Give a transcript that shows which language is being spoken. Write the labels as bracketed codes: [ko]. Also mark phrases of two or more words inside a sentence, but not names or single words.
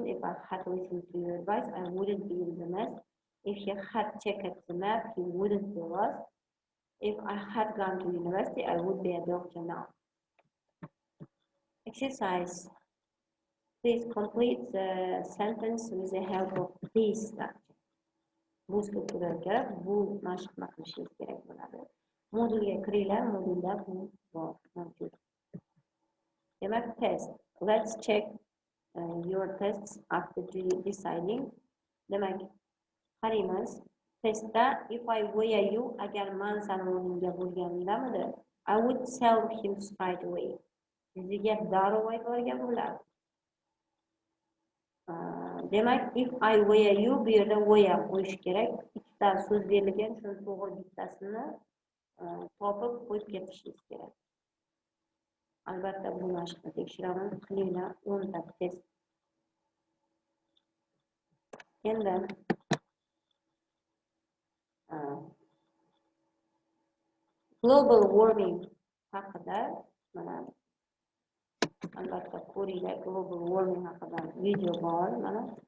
[en] If I had listened to your advice, I wouldn't be in the mess. If he had checked the map, he wouldn't be lost. If I had gone to university, I would be a doctor now. Exercise. Please complete the sentence with the help of this structure. [uz] Bu strukturga bu mashq qilishingiz kerak bo'ladi. Modulga kiringlar, modulda bu bor mavjud. Demak, test. [en] Let's check your tests after deciding. [uz] Demak, qaraymiz. Testda [en] if I were you, [uz] agar men sani o'rningga bo'lganimdamidi, [en] I would tell him straight away. [uz] Yuziga darrov aytib yuborgan bo'lardi. Demak, [en] if I were you, [uz] bu yerda were qo'yish kerak. Ikkita so'z berilgan, shuni to'g'ri bittasini topib qo'yib ketishingiz kerak. Albatta bu mashqni tekshiraman, qilinglar 10 ta test. Endi [en] global warming [uz] haqida mana albatta ko'ringlar, [en] global warming [uz] haqida video bor, mana